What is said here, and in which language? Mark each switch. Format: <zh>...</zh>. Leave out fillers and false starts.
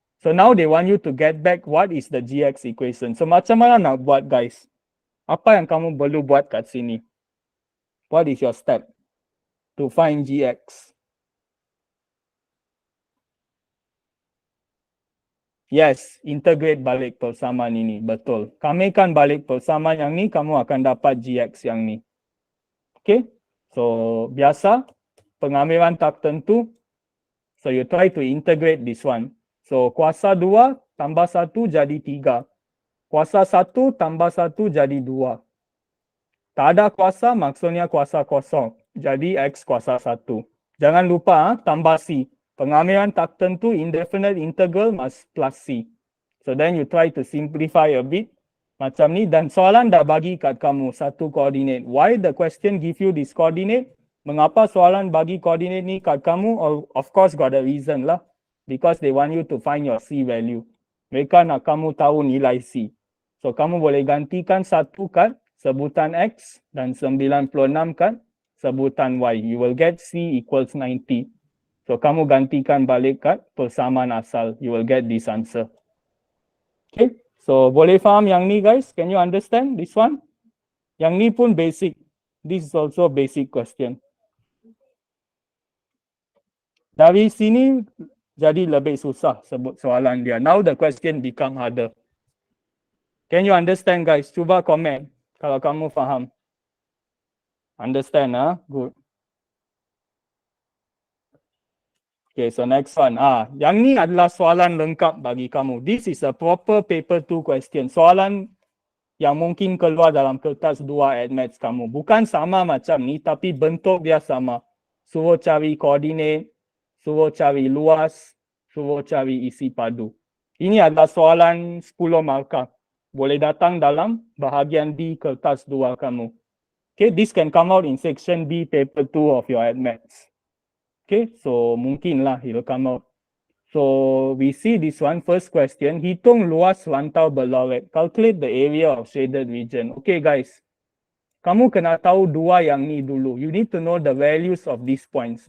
<en>So, now they want you to get back what is the gx equation.</en> <ms>So, macam mana nak buat guys? Apa yang kamu perlu buat kat sini?</ms> <en>What is your step to find gx?</en> <ms>Yes, integrate balik persamaan ini. Betul. Kamikan balik persamaan yang ni, kamu akan dapat gx yang ni. Okay, so biasa pengamilan tak tentu.</ms> <en>So you try to integrate this one.</en> <ms>So kuasa 2 tambah 1 jadi 3. Kuasa 1 tambah 1 jadi 2. Tak ada kuasa maksudnya kuasa kosong. Jadi X kuasa 1. Jangan lupa tambah C. Pengamilan tak tentu</ms> <en>indefinite integral plus C. So then you try to simplify a bit.</en> <ms>Macam ni, dan soalan dah bagi kat kamu satu coordinate.</ms> <en>Why the question give you this coordinate?</en> <ms>Mengapa soalan bagi coordinate ni kat kamu?</ms> <en>Of course got a reason lah. Because they want you to find your C value.</en> <ms>Mereka nak kamu tahu nilai C. So kamu boleh gantikan satu kat sebutan X dan 96 kat sebutan Y.</ms> <en>You will get C equals 90. So</en> <ms>kamu gantikan balik kat persamaan asal.</ms> <en>You will get this answer. Okay.</en> <ms>So, boleh faham yang ni guys?</ms> <en>Can you understand this one?</en> <ms>Yang ni pun basic.</ms> <en>This is also basic question.</en> <ms>Dari sini jadi lebih susah sebut soalan dia.</ms> <en>Now the question become harder. Can you understand guys?</en> <ms>Cuba komen kalau kamu faham.</ms> <en>Understand Good. Okay, so next one.</en> <ms>Yang ni adalah soalan lengkap bagi kamu.</ms> <en>This is a proper paper 2 question.</en> <ms>Soalan yang mungkin keluar dalam kertas 2 admaths kamu. Bukan sama macam ni, tapi bentuk dia sama. Suruh cari koordinat, suruh cari luas, suruh cari isi padu. Ini adalah soalan 10 markah. Boleh datang dalam bahagian D kertas 2 kamu.</ms> <en>Okay, this can come out in section B paper 2 of your admaths. Okay, so</en> <ms>mungkinlah</ms> <en>it will come out. So we see this one, first question.</en> <ms>Hitung luas rantau berlorek.</ms> <en>Calculate the area of shaded region.</en> <ms>Okay guys, kamu kena tahu dua yang ni dulu.</ms> <en>You need to know the values of these points.</en>